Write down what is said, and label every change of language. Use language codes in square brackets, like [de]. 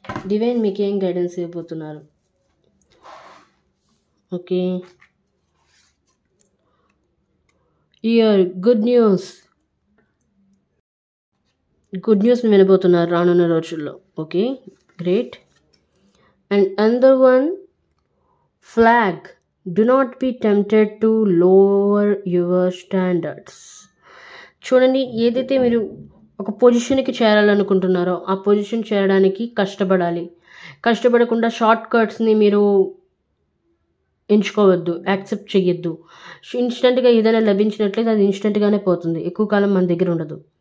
[te] Divine మీకు ఏం guidance ఇవ్వబోతున్నారు? ఓకే, ఇయర్ గుడ్ న్యూస్ వినబోతున్నారు రానున్న రోజుల్లో. Okay, great. [en] And another one, flag, do not be tempted to lower your standards. [te] చూడండి, ఏదైతే మీరు ఒక పొజిషన్కి చేరాలనుకుంటున్నారో ఆ పొజిషన్ చేరడానికి కష్టపడాలి. కష్టపడకుండా షార్ట్ కట్స్ని మీరు ఎంచుకోవద్దు, యాక్సెప్ట్ చేయొద్దు. ఇన్స్టెంట్గా ఏదైనా లభించినట్లయితే అది ఇన్స్టెంట్గానే పోతుంది, ఎక్కువ కాలం మన దగ్గర ఉండదు.